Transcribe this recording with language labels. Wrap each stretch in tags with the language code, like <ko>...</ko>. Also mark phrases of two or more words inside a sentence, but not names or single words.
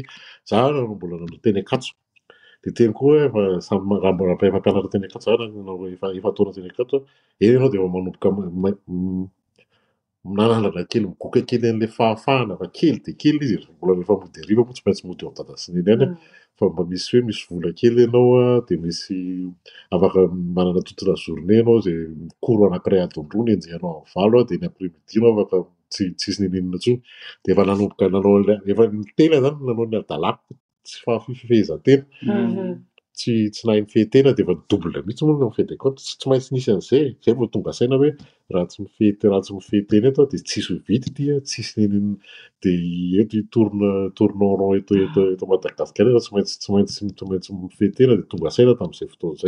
<mg>Izaho mbola nanao teny Ankatso dia teny koa hoe raha efa mpianatra teny Ankatso efa taona teny Ankatso eny ianao dia manomboka nanana kely migoka kely an'ilay fahafahana fa kely dia kely izy mbola rehefa mody hariva moa tsy maintsy mody eo an-dadasineny any fa mba misy vola kely ianao dia misy afaka manana</mg> <fr>toute la journée</fr> <mg>ianao izay cours anankiray adondroana enjehanao amin'ny valo dia ny après-midi ianao afaka tsy nisy ninona intsony dia efa nanomboka nanao efa ny tena izany nanao ny adalako tsy fifehezan-tena. Tsy nahay nifehy-tena dia efa dobla mihitsy moa ny fety compte. Tsy maintsy nisy an'izay. Zay vao tonga saina hoe raha tsy mifehy-tena eto dia tsisy vity dia tsisy neniny dia eto tourneront eto Madagasikara tsy maintsy mifehy-tena dia tonga saina tamin'izay fotoana izay.</mg>